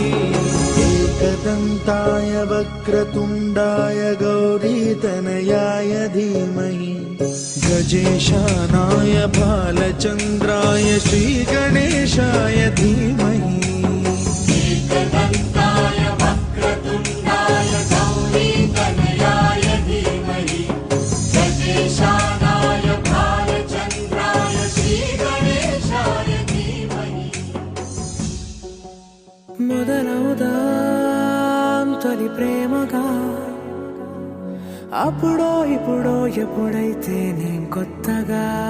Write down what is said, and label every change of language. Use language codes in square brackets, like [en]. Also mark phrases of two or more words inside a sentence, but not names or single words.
[sa] एकदन्ताय वक्रतुण्डाय गौरीतनयाय धीमहि गजेशानाय भालचन्द्राय श्रीगणेशाय धीमहि एकदन्ताय वक्रतुण्डाय गौरीतनयाय धीमहि गजेशानाय भालचन्द्राय श्रीगणेशाय धीमहि [te] మొదలవుదాం తొలి ప్రేమగా అప్పుడో ఇప్పుడో ఎప్పుడైతే నేను కొత్తగా